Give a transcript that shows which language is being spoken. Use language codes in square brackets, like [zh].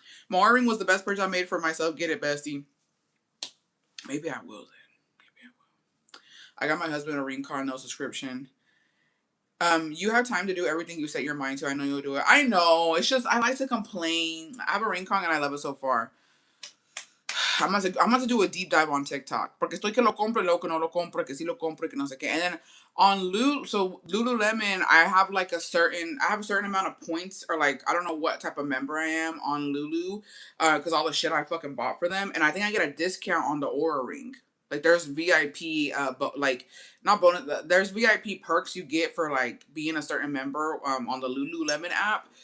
[en] My ring was the best purchase I made for myself. Get it, bestie. Maybe I will then. Maybe I will. I got my husband a ring card, no subscription. You have time to do everything you set your mind to. I know you'll do it. I know. It's just I like to complain. I have a ring card and I love it so far. I'm about to do a deep dive on TikTok. [es] Porque estoy que lo compro y luego que no lo compro, que sí lo compro y que no sé qué. [en] And then on Lululemon, I have a certain amount of points or like, I don't know what type of member I am on Lulu. Cause all the shit I fucking bought for them. And I think I get a discount on the Aura ring. Like there's VIP, but like not bonus. There's VIP perks you get for like being a certain member on the Lululemon app.